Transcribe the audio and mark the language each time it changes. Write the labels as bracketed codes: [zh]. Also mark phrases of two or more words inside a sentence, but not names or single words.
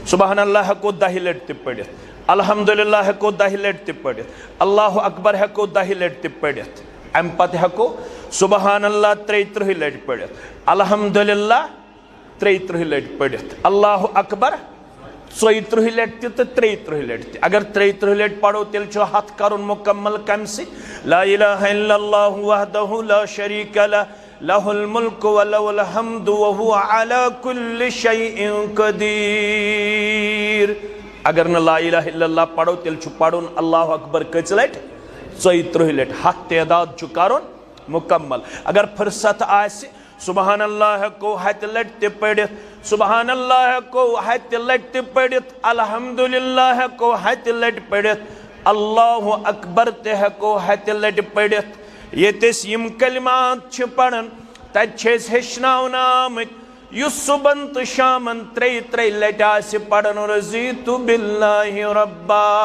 [ar] سبحان اللہ [ks] ہیٚکو 10 لٹہِ تہِ پٔرِتھ الحمدللہ ہیٚکو 10 لٹہِ تہِ پٔرِتھ [ar] اللہ اکبر [ks] ہیٚکو 10 لٹہِ تہِ پٔرِتھ امہِ پتہٕ ہیٚکو [ar] سبحان اللہ [ks] 33 لٹہِ پٔرِتھ الحمدللہ 33 لٹہِ پٔرِتھ [ar] اللہ اکبر [ks] 34 لٹہِ تہِ تہٕ 33 لٹہِ تہِ اگر 33 لٹہِ پڑھو تیٚلہِ چھُ ہتھ کرُن مکمل کمہِ سۭتۍ [ar] لا الہ الا اللہ وحدہ لا شریک لہ لہ الملک ولہ الحمد وہو علی کل شیء [ks] قدیر اگر نہ [ar] لا الہ الا اللہ [ks] پڑھو تیٚلہِ چھُ پڑھن [ar] اللہ اکبر [ks] کٔژِ لٹہِ 34 لٹہِ ہتھ تعداد چھُ کرُن مکمل اگر فرصت آسہِ [ar] سبحان اللہ [ks] ہیٚکو 100 لٹہِ تہِ پٔرِتھ [ar] سبحان اللہ [ks] ہیٚکو 100 لٹہِ تہِ پٔرِتھ الحمدللہ ہیٚکو 100 لٹہِ پٔرِتھ [ar] اللہ اکبر [ks] تہِ ہیٚکو 100 لٹہِ پٔرِتھ ییٚتہِ أسۍ یِم کلمات چھِ پران تتہِ چھِ أسۍ ہیٚچھناونہٕ آمٕتۍ یُس صبحن تہٕ شامن 3 لٹہِ آسہِ پران [ar] رضیتُ باللہ ربا